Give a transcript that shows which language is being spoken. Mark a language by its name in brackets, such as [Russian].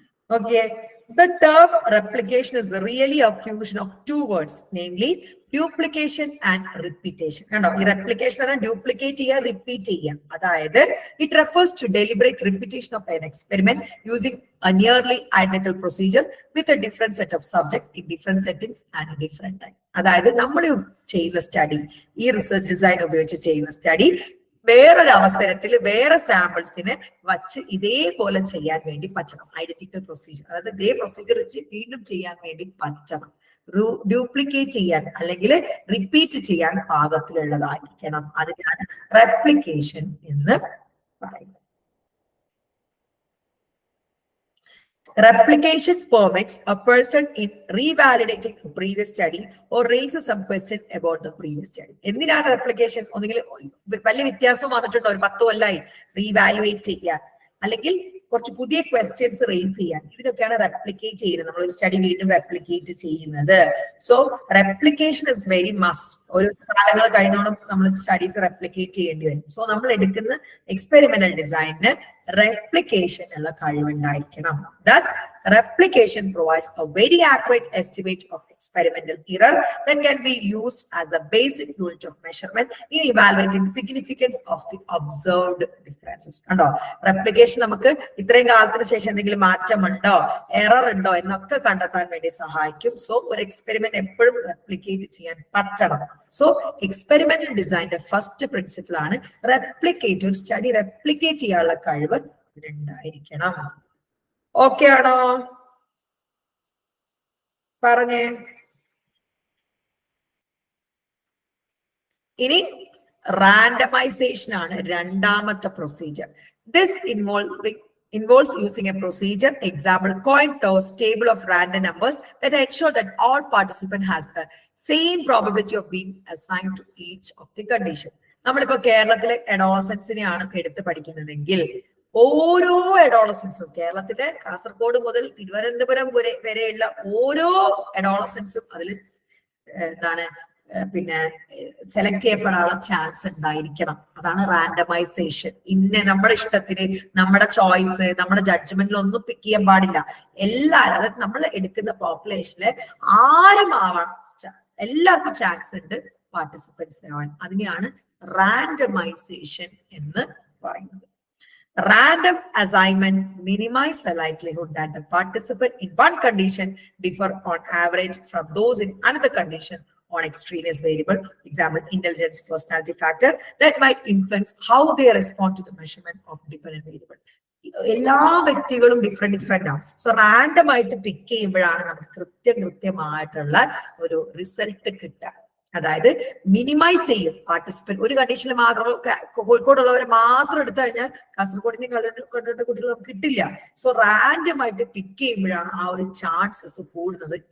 [English] Okay, the term replication is really a fusion of 2 words, namely duplication and repetition. Replication and duplicate here, repeat here. It refers to deliberate repetition of an experiment using a nearly identical procedure with a different set of subjects in different settings and a different time. [Malayalam] നമ്മൾ ചെയ്യുന്ന study, ഈ research design ഉപയോഗിച്ച് ചെയ്യുന്ന study വേറൊരു അവസരത്തിൽ വേറെ സാമ്പിൾസിനെ വച്ച് ഇതേപോലെ ചെയ്യാൻ വേണ്ടി പറ്റണം. ഐഡന്റിക്കൽ പ്രൊസീജിയർ, അതായത് ഇതേ പ്രൊസീജിയർ വെച്ച് വീണ്ടും ചെയ്യാൻ വേണ്ടി പറ്റണം. ഡ്യൂപ്ലിക്കേറ്റ് ചെയ്യാൻ അല്ലെങ്കിൽ റിപ്പീറ്റ് ചെയ്യാൻ പാകത്തിലുള്ളതായിരിക്കണം. അതിനാണ് റെപ്ലിക്കേഷൻ എന്ന് പറയുന്നത്. [English] Replication permits a person in revalidating a previous study or raises some question about the previous study. [Malayalam] എന്തിനാണ് റെപ്ലിക്കേഷൻ? ഒന്നുകിൽ വലിയ വ്യത്യാസം വന്നിട്ടുണ്ടോ, ഒരു 10 കൊല്ലമായി റീവാലുവേറ്റ് ചെയ്യുക, അല്ലെങ്കിൽ കുറച്ച് പുതിയ ക്വസ്റ്റ്യൻസ് റേസ് ചെയ്യാൻ. ഇതിനൊക്കെയാണ് റെപ്ലിക്കേറ്റ് ചെയ്യുന്നത്. നമ്മളൊരു സ്റ്റഡി വീണ്ടും റെപ്ലിക്കേറ്റ് ചെയ്യുന്നത്. [English] So replication is very must. [Malayalam] ഒരു കാലങ്ങൾ കഴിഞ്ഞോളം നമ്മൾ സ്റ്റഡീസ് റെപ്ലിക്കേറ്റ് ചെയ്യേണ്ടി വരും. സോ നമ്മൾ എടുക്കുന്ന എക്സ്പെരിമെന്റൽ ഡിസൈനിന് replication ഉള്ള കഴിവുണ്ടായിരിക്കണം. [English] Thus, replication provides a very accurate estimate of experimental error that can be used as a basic unit of measurement in evaluating significance of the observed differences. [Malayalam] കണ്ടോ, replication നമുക്ക് ഇത്രയും കാലത്തിന് ശേഷം എന്തെങ്കിലും മാറ്റമുണ്ടോ, error ഉണ്ടോ എന്നൊക്കെ കണ്ടെത്താൻ വേണ്ടി സഹായിക്കും. സോ ഒരു എക്സ്പെരിമെന്റ് എപ്പോഴും റെപ്ലിക്കേറ്റ് ചെയ്യാൻ പറ്റണം. സോ എക്സ്പെരിമെന്റൽ ഡിസൈനിന്റെ ഫസ്റ്റ് പ്രിൻസിപ്പിൾ ആണ് റെപ്ലിക്കേറ്റ്. ഒരു സ്റ്റഡി റെപ്ലിക്കേറ്റ് ചെയ്യാനുള്ള കഴിവ് ഉണ്ടായിരിക്കണം. ഓക്കെ ആണോ? പറഞ്ഞേ. ഇനി റാൻഡമൈസേഷൻ ആണ് രണ്ടാമത്തെ procedure. [English] This involves using a procedure, example coin toss, table of random numbers that ensure that all participant has the same probability of being assigned to each of the condition. [Malayalam] നമ്മളിപ്പോ കേരളത്തിലെ അഡോളസൻസിനെയാണ് എടുത്ത് പഠിക്കുന്നതെങ്കിൽ ഓരോ അഡോളസൻസും, കേരളത്തിലെ കാസർഗോഡ് മുതൽ തിരുവനന്തപുരം വരെയുള്ള ഓരോ അഡോളസൻസും അതിൽ എന്താണ് പിന്നെ സെലക്ട് ചെയ്യപ്പെടാനുള്ള ചാൻസ് ഉണ്ടായിരിക്കണം. അതാണ് റാൻഡമൈസേഷൻ. നമ്മുടെ ഇഷ്ടത്തിന്, നമ്മുടെ ചോയ്സ്, നമ്മുടെ ജഡ്ജ്മെന്റിൽ ഒന്നും പിക്ക് ചെയ്യാൻ പാടില്ല. എല്ലാവരും, അതായത് നമ്മൾ എടുക്കുന്ന പോപ്പുലേഷനിലെ ആരും ആവാൻ എല്ലാവർക്കും ചാൻസ് ഉണ്ട് പാർട്ടിസിപ്പൻസ് ആവാൻ. അതിനെയാണ് റാൻഡമൈസേഷൻ എന്ന് പറയുന്നത്. [English] Random assignment minimize the likelihood that the participant in one condition differ on average from those in another condition on extraneous variable, example intelligence, personality factor that might influence how they respond to the measurement of dependent variable. [Malayalam] എല്ലാ വ്യക്തികളും different ആണ്. So random ആയിട്ട് പിക്ക് ചെയ്യുമ്പോഴാണ് നമുക്ക് കൃത്യമായിട്ടുള്ള ഒരു result കിട്ടുക. അതായത് മിനിമൈസ് ചെയ്യും പാർട്ടിസിപ്പന്റ്. ഒരു കണ്ടീഷനിൽ മാത്രം കോഴിക്കോടുള്ളവരെ മാത്രം എടുത്തു കഴിഞ്ഞാൽ കാസർഗോഡിനെ കണ്ടിട്ട് കുട്ടികൾ നമുക്ക് കിട്ടില്ല. സോ റാൻഡം ആയിട്ട് പിക്ക് ചെയ്യുമ്പോഴാണ് ആ ഒരു ചാൻസസ് കൂടുന്നത്.